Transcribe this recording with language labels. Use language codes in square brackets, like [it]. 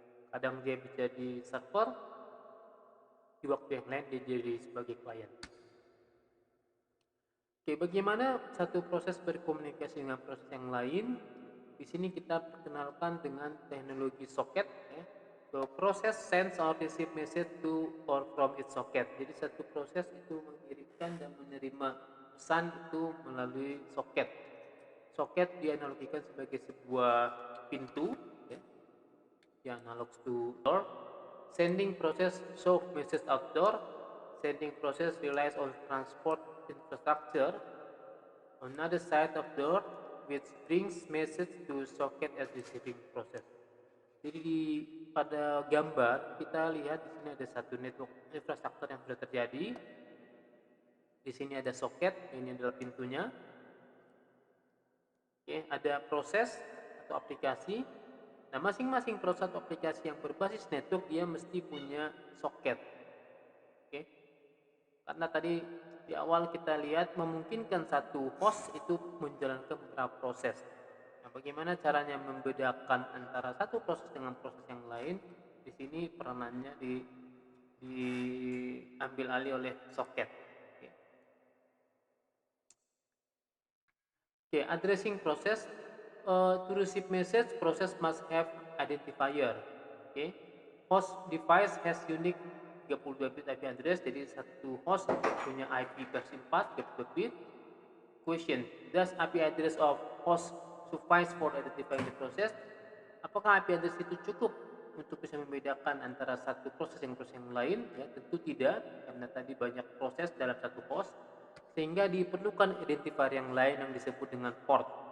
[id] Kadang dia bisa di server, di waktu yang lain dia jadi sebagai klien. Oke, bagaimana satu proses berkomunikasi dengan proses yang lain? Di sini kita perkenalkan dengan teknologi socket. Ya. [en] So, proses sends or receive message to or from its socket. [id] Jadi satu proses itu mengirimkan dan menerima pesan itu melalui socket. Socket dianalogikan sebagai sebuah pintu, ya, yang [en] analogs to door. Sending process show message outdoor. Sending process relies on transport infrastructure on other side of door, which brings message to socket as receiving process. [id] Jadi pada gambar kita lihat di sini ada satu network infrastruktur yang sudah terjadi. Di sini ada socket, ini adalah pintunya. Oke, ada proses atau aplikasi. Nah, masing-masing proses atau aplikasi yang berbasis network dia mesti punya socket. Oke. Karena tadi di awal kita lihat memungkinkan satu host itu menjalankan beberapa proses. Nah, bagaimana caranya membedakan antara satu proses dengan proses yang lain? Di sini peranannya diambil alih oleh socket. [en] Oke, addressing process. To receive message, process must have identifier. Oke, host device has unique 32 bit IP address, [id] jadi satu host punya IP versi 4 32 bit. [en] Question: does IP address of host suffice for identifying the process? [id] Apakah IP address itu cukup untuk bisa membedakan antara satu proses dengan proses yang lain? Ya, tentu tidak, karena tadi banyak proses dalam satu host, sehingga diperlukan identifier yang lain yang disebut dengan port.